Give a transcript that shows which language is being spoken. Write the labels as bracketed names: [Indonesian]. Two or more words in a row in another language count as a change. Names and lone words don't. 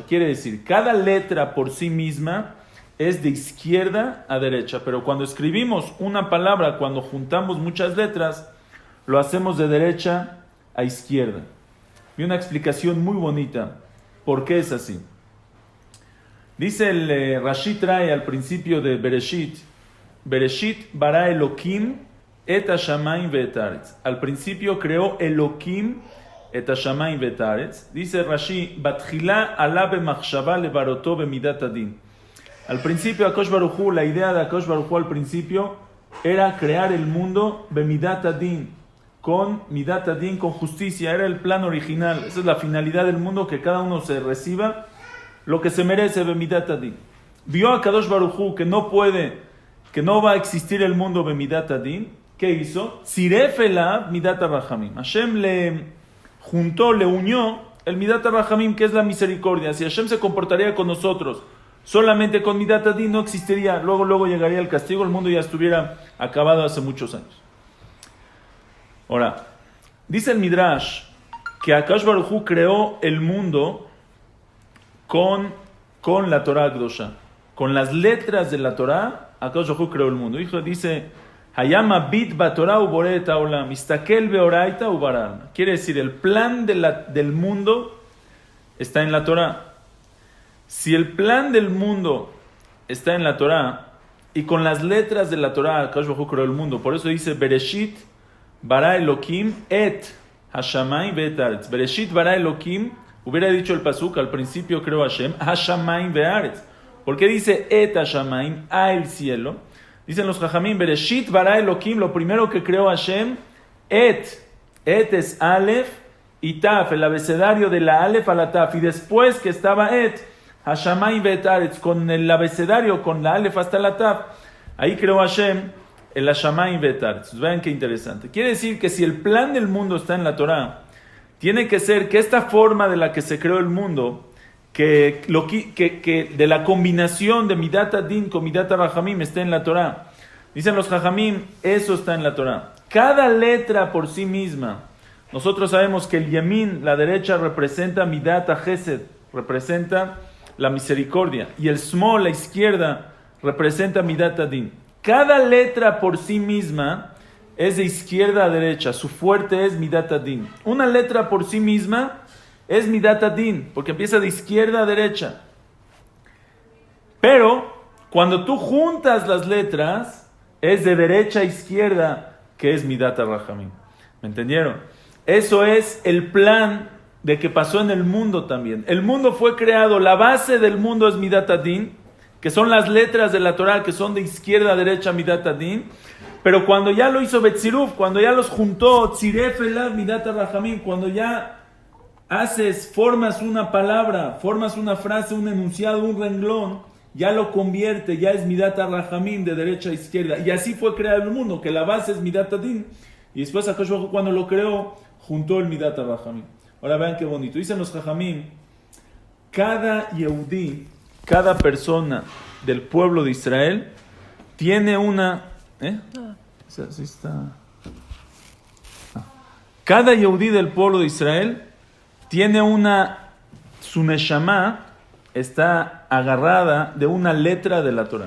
[Spanish] Quiere decir, cada letra por sí misma es de izquierda a derecha. Pero cuando escribimos una palabra, cuando juntamos muchas letras, lo hacemos de derecha a izquierda. Y una explicación muy bonita. ¿Por qué es así? Dice el Rashi trae al principio de Bereshit, [Hebrew] בראשית ברא אלקים את השמים ואת הארץ. [Spanish] Al principio creó [Hebrew] אלקים את השמים ואת הארץ. Dice Rashi, בתחילה עלה במחשבה לבראותו במדת הדין. [Spanish] Al principio [Hebrew] הקדוש ברוך הוא, [Spanish] la idea de [Hebrew] הקדוש ברוך הוא [Spanish] al principio era crear el mundo [Hebrew] במדת הדין, [Spanish] con [Hebrew] מדת הדין, [Spanish] con justicia. Era el plan original. Esa es la finalidad del mundo, que cada uno se reciba lo que se merece, [Hebrew] במדת הדין. [Spanish] Vio a [Hebrew] קדוש ברוך הוא [Spanish] que no va a existir el mundo [Hebrew] במדת הדין. [Spanish] ¿Qué hizo? [Hebrew] צירף עליו מדת רחמים. [Spanish] Hashem le juntó, le unió el [Hebrew] מדת רחמים, [Spanish] que es la misericordia. Si Hashem se comportaría con nosotros solamente con [Hebrew] מדת הדין, [Spanish] no existiría. Luego llegaría el castigo, el mundo ya estuviera acabado hace muchos años. Ahora, dice el Midrash que [Hebrew] הקדוש ברוך הוא [Spanish] creó el mundo con la [Hebrew] תורה קדושה, [Spanish] con las letras de la Torah. [Hebrew] הקדוש ברוך הוא [Spanish] creó el mundo. Hijo, dice, [Hebrew] היה מביט בתורה ובורא את העולם, [Aramaic] אסתכל באורייתא וברא עלמא. [Spanish] Quiere decir, el plan del mundo está en la Torah. Si el plan del mundo está en la Torah, y con las letras de la Torah [Hebrew] הקדוש ברוך הוא [Spanish] creó el mundo, por eso dice, [Hebrew] בראשית ברא אלקים את השמים ואת הארץ. בראשית ברא אלקים, [Spanish] hubiera dicho el pasuk, al principio creó Hashem, [Hebrew] השמים והארץ. [Spanish] ¿Por qué dice [Hebrew] את השמים, [Spanish] a el cielo? Dicen los Jajamim, [Hebrew] בראשית ברא אלקים, [Spanish] lo primero que creó Hashem, et es Aleph y Taf, el abecedario de la Aleph a la Taf. Y después que estaba et, [Hebrew] השמים ואת הארץ, [Spanish] con el abecedario, con la Aleph hasta la Taf, ahí creó Hashem el [Hebrew] השמים ואת הארץ. [Spanish] Vean qué interesante. Quiere decir que si el plan del mundo está en la Torah, tiene que ser que esta forma de la que se creó el mundo, que de la combinación de [Hebrew] מדת הדין [Spanish] con [Hebrew] מדת רחמים [Spanish] esté en la Torah. Dicen los Jajamim, eso está en la Torah. Cada letra por sí misma, nosotros sabemos que el yamin, la derecha, representa [Hebrew] מדת חסד, [Spanish] representa la misericordia, y el smol, la izquierda, representa [Hebrew] מדת הדין. [Spanish] Cada letra por sí misma es de izquierda a derecha, su fuerte es [Hebrew] מדת הדין. [Spanish] Una letra por sí misma es [Hebrew] מדת הדין, [Spanish] porque empieza de izquierda a derecha. Pero cuando tú juntas las letras, es de derecha a izquierda, que es [Hebrew] מדת רחמים. [Spanish] ¿Me entendieron? Eso es el plan de que pasó en el mundo también. El mundo fue creado, la base del mundo es [Hebrew] מדת הדין, [Spanish] que son las letras de la Torah, que son de izquierda a derecha, [Hebrew] מדת הדין. [Spanish] Pero cuando ya lo hizo Betziruf, cuando ya los juntó, [Hebrew] צירף עליו מדת רחמים, [Spanish] cuando ya formas una palabra, formas una frase, un enunciado, un renglón, ya lo convierte, ya es [Hebrew] מדת רחמים, [Spanish] de derecha a izquierda. Y así fue creado el mundo, que la base es [Hebrew] מדת הדין. [Spanish] Y después [Hebrew] הקדוש ברוך הוא, [Spanish] cuando lo creó, juntó el [Hebrew] מדת רחמים. [Spanish] Ahora vean qué bonito. Dicen los Jajamim, cada Yehudí, cada persona del pueblo de Israel, tiene una... Así está. Cada Yehudí del pueblo de Israel tiene su neshama está agarrada de una letra de la Torah.